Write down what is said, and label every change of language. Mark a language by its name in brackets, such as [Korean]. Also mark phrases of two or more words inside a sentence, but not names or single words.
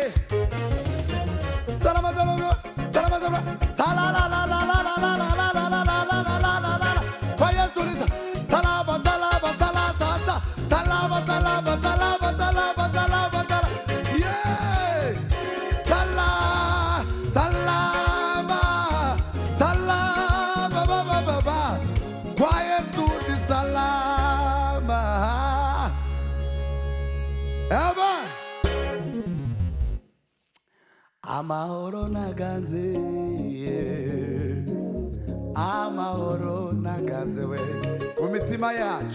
[Swahili] Salama, salama, salama, salama, sala, la, la, la, la, la, la, la, la, la, la, la, la, la, la, la, la, kwa Yesu ni salama, salama, salama, salama, salama, salama, salama, salama, salama, yeah. Salama, salama, salama, ba, ba, ba, ba, kwa Yesu ni salama. Amen. [Kinyarwanda] Amahoro naganze, amahoro naganze we mu mitima yacu.